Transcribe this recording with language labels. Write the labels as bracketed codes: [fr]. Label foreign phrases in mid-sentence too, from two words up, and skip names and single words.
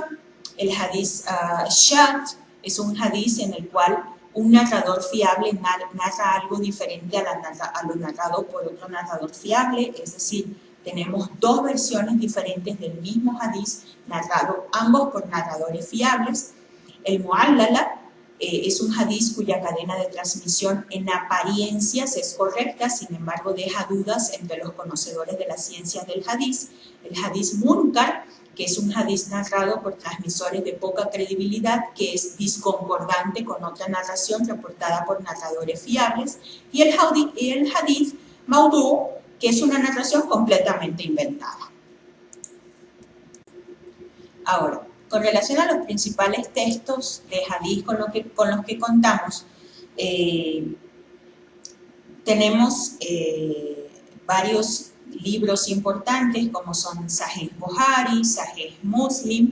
[es] El hadith shadh es un hadith en el cual un narrador fiable narra algo diferente a lo narrado por otro narrador fiable, es decir, tenemos 2 versiones diferentes del mismo hadith narrado ambos por narradores fiables. El mu'allala es un hadith cuya cadena de transmisión en apariencias es correcta, sin embargo deja dudas entre los conocedores de las ciencias del hadith. El hadith munkar, que es un hadith narrado por transmisores de poca credibilidad, que es discordante con otra narración reportada por narradores fiables. Y el hadith maudú, que es una narración completamente inventada. Ahora, con relación a los principales textos de hadith con los que contamos, tenemos varios libros importantes como son Sahih Bukhari, Sahih Muslim.